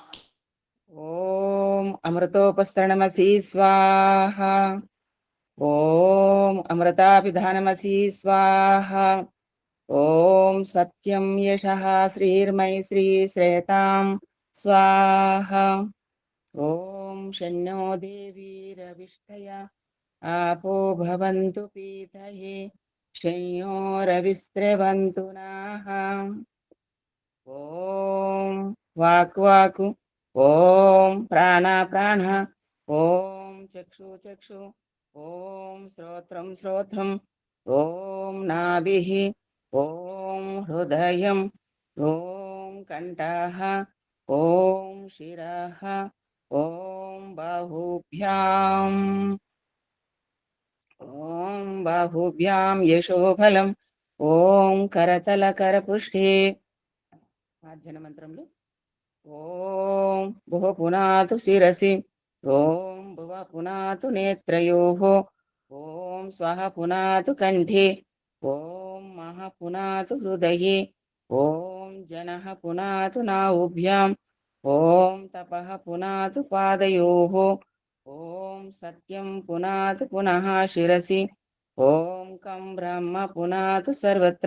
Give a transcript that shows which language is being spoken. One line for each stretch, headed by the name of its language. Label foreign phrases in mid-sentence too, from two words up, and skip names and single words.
Sanskrit: ఓం అమృతోపస్తరణమసి స్వాహ. ఓం అమృతాపిధానమసి స్వాహ. ఓం సత్యం యశః శ్రీర్మై శ్రీ శ్రేతాం స్వాహ. ఓం శన్నో దేవీరవిష్టయ आपो भवन्तु पीतये शय्योरविस्रवन्तु नाः. ॐ वाक् वाक्, ॐ प्राण प्राण, ॐ चक्षु चक्षु, ॐ श्रोत्रं श्रोत्रम्, ॐ नाभिः, ॐ हृदयम्, ॐ कण्ठः, ॐ शिरः, ॐ बाहुभ्याम्, ॐ बाहुभ्यां यशोफलम्, ॐ करतलकरपृष्ठे
Telugu: మార్జన మంత్రములు.
Sanskrit: ఓం భువ పునాతు శిరసి, ఓం భువ పునాతు నేత్రయోః, ఓం స్వః పునాతు కంఠే, ఓం మహ పునాతు హృదయే, ఓం జనః పునాతు నాభ్యాం, ఓం తపః పునాతు పాదయోః, ఓం సత్యం పునాతు పునః శిరసి, ఓం కం బ్రహ్మ పునాతు సర్వత్ర.